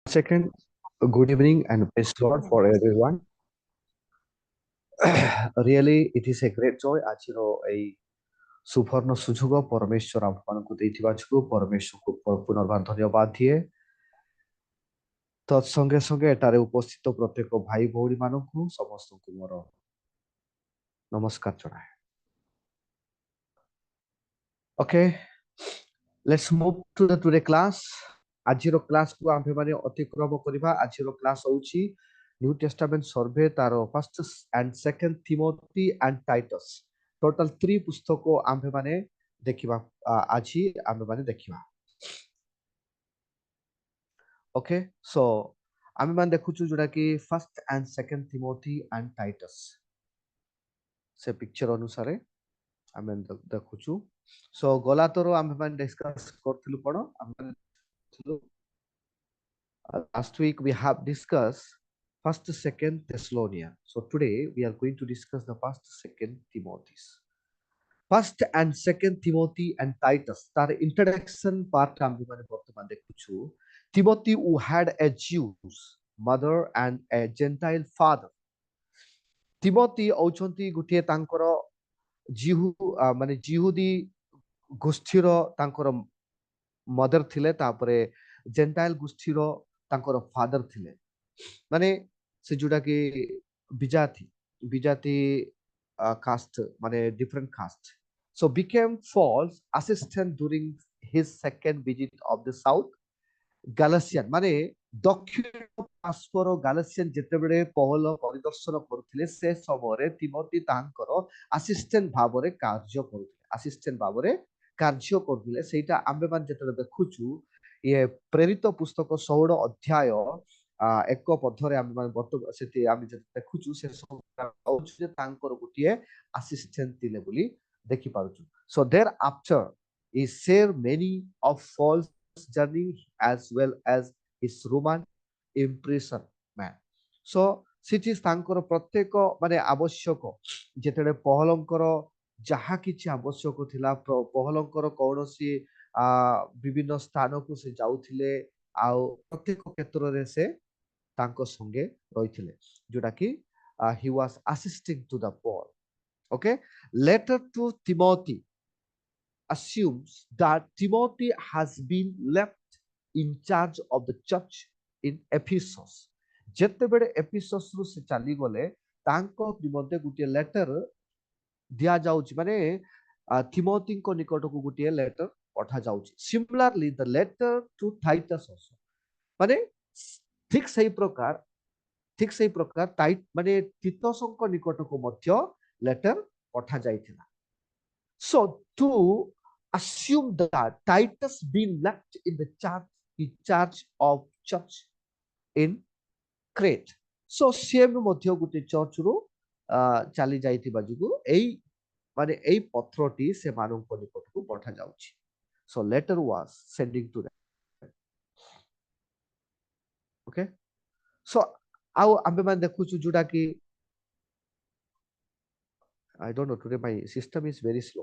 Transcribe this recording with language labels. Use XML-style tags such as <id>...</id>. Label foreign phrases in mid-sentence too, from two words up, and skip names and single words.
<en>Second, good evening and praise Lord for everyone. Really, it is a great joy</en> <or>ଆଜିର ଏଇ ସୁବର୍ଣ୍ଣ ସୁଯୋଗ ପରମେଶ୍ୱର ଆମମାନଙ୍କୁ ଦେଇଥିବା ଯୋଗୁଁ ପରମେଶ୍ୱରକୁ ପୁନର୍ବାର ଧନ୍ୟବାଦ ଦିଏ। ତତ୍ସଙ୍ଗେ ସଙ୍ଗେ ଏଠାରେ ଉପସ୍ଥିତ ପ୍ରତ୍ୟେକ ଭାଇ ଭଉଣୀ ମାନଙ୍କୁ ସମସ୍ତଙ୍କୁ ମୋର ନମସ୍କାର ଜଣାଏ।</or> <en>Okay, let's move to the today class.</en> <or>ଆଜିର କ୍ଲାସକୁ ଆମ୍ଭେମାନେ ଅତିକ୍ରମ କରିବା। ଆଜିର କ୍ଲାସ ହେଉଛି</or> <en>New Testament Survey</en> <or>ତାର</or> <en>First and Second Timothy and Titus</en> <or>ଟୋଟାଲ 3 ପୁସ୍ତକ ଆମ୍ଭେମାନେ ଦେଖିବା। ଆଜି ଆମ୍ଭେମାନେ ଦେଖିବା। ଓକେ, ସୋ ଆମ୍ଭେମାନେ ଦେଖୁଛୁ ଯୋଉଟା କି</or> <en>First and Second Timothy and Titus</en> <or>ସେ ପିକ୍ଚର ଅନୁସାରେ ଆମେ ଦେଖୁଛୁ। ସୋ ଗଲା ଥର ଆମ୍ଭେମାନେ ଡିସ୍କସ କରିଥିଲୁ କ'ଣ?</or> <en>ଆମେ last week we have discussed first second Thessalonians. So today we are going to discuss the first second Timothy's. First and second Timothy and Titus.</en> <or>Tar introduction part आम्भेମାନେ ବର୍ତ୍ତମାନ ଦେଖୁଛୁ।</or> <en>Timothy who had a Jews mother and a Gentile father.</en> <or>Timothy औଛନ୍ତି ଗୋଟିଏ ତାଙ୍କର ମାନେ ଜିହୁଦୀ ଗୋଷ୍ଠୀର ତାଙ୍କର ମଦର ଥିଲେ, ତାପରେ ଜେଣ୍ଟାଇଲ ଗୋଷ୍ଠୀର ତାଙ୍କର ଫାଦର ଥିଲେ। ମାନେ ସେ ଯୋଉଟା କି ବିଜାତି କାଷ୍ଟ, ମାନେ</or> <en>different caste. So became Paul's assistant during his second visit of the South Galatian,</en> <or>ମାନେ ଦକ୍ଷିଣ ପାର୍ଶ୍ୱର ଗାଲାସିଆନ ଯେତେବେଳେ ପୌଲ ପରିଦର୍ଶନ କରୁଥିଲେ ସେ ସମୟରେ ତିମୋଥୀ ତାଙ୍କର ଆସିଷ୍ଟାଣ୍ଟ ଭାବରେ କାର୍ଯ୍ୟ କରୁଥିଲେ। ସେଇଟା ଆମ୍ଭେମାନେ ଯେତେବେଳେ ଦେଖୁଛୁ ଇଏ ପ୍ରେରିତ ପୁସ୍ତକ 16 ଅଧ୍ୟାୟ 1 ପଦରେ ଆମ୍ଭେମାନେ ସେଠି ଆମେ ଦେଖୁଛୁ ସେ ସବୁ ଯେ ତାଙ୍କର ଗୋଟିଏ ଆସିଷ୍ଟାଣ୍ଟ ଥିଲେ ବୋଲି ଦେଖିପାରୁଛୁ।</or> <en>So thereafter he shared many of Paul's journey as well as his Roman imprisonment.</en> <or>So ସେଠି ତାଙ୍କର ପ୍ରତ୍ୟେକ ମାନେ ଆବଶ୍ୟକ ଯେତେବେଳେ ପହଲଙ୍କର ଯାହା କିଛି ଆବଶ୍ୟକ ଥିଲା, ପହଲଙ୍କର କୌଣସି ବିଭିନ୍ନ ସ୍ଥାନକୁ ସେ ଯାଉଥିଲେ, ଆଉ ପ୍ରତ୍ୟେକ କ୍ଷେତ୍ରରେ ସେ ତାଙ୍କ ସଙ୍ଗେ ରହିଥିଲେ, ଯୋଉଟା କି</or> <en>he was assisting to the Paul. Okay, letter to Timothy assumes that Timothy has been left in charge of the church in Ephesus.</en> <or>ଯେତେବେଳେ ଏଫିସସରୁ ସେ ଚାଲିଗଲେ ତାଙ୍କ ନିମନ୍ତେ ଗୋଟିଏ ଲେଟର ଦିଆଯାଉଛି, ମାନେ थिमोथीଙ୍କ ନିକଟକୁ ଗୋଟିଏ ଲେଟର ପଠାଯାଉଛି।</or> <en>Similarly the letter to Titus also,</en> <or>ମାନେ ଠିକ ସେଇ ପ୍ରକାର ମାନେ ତିତସଙ୍କ ନିକଟକୁ ମଧ୍ୟ ଲେଟର ପଠାଯାଇଥିଲା।</or> <en>So to assume that Titus been left in the charge of church in Crete.</en> <or>So ସେ ମଧ୍ୟ ଗୋଟେ ଚର୍ଚ୍ଚରୁ ଚାଲି ଯାଇଥିବା ଯୋଗୁଁ ଏଇ ପତ୍ରଟି ସେମାନଙ୍କ ନିକଟକୁ ପଠାଯାଉଛି।</or> <en>So letter was sending to them. Okay, so</en> <or>ଆଉ ଆମ୍ଭେମାନେ ଦେଖୁଛୁ ଯୋଉଟା କି</or> <en>I don't know, today my system is very slow.</en>